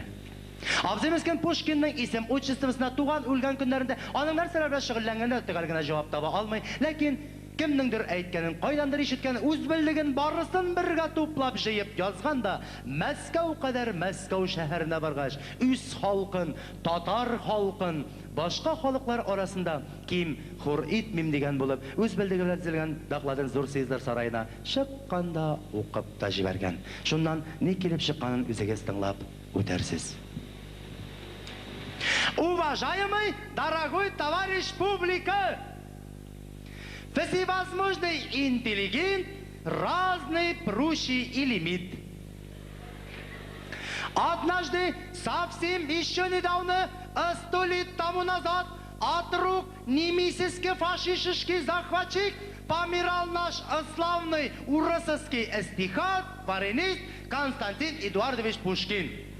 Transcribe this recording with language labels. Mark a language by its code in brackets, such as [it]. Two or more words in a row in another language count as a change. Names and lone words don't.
[tt] Абзый мескен Пушкинның исем учествосына туган үлгән көннәрендә аның нәрсәләр белән шөгыльләнгәндә төгәл генә җавап таба алмый, ләкин кемнеңдер әйткәнен, кайдандыр ишеткәнен, үз белдеген барысын бергә туплап җыеп язган да Мәскәү кадәр Мәскәү шәһәренә баргач, үз халкын, татар халкын башка халыклар арасында ким хур итмим дигән булып, үз белдеге белән төзелгән докладын зур съездлар сараена чыкканда укып та җибәргән. Шуннан ни килеп чыкканын үзегез тыңлап үтәрсез. [ru] Уважаемый, дорогой товарищ публика! Всевозможный интеллигент, разный прущий и лимит. Однажды, совсем еще недавно, 100 лет тому назад, от рук немецкий фашистский захватчик помирал наш славный урусский стихак, паренист Константин Эдуардович Пушкин.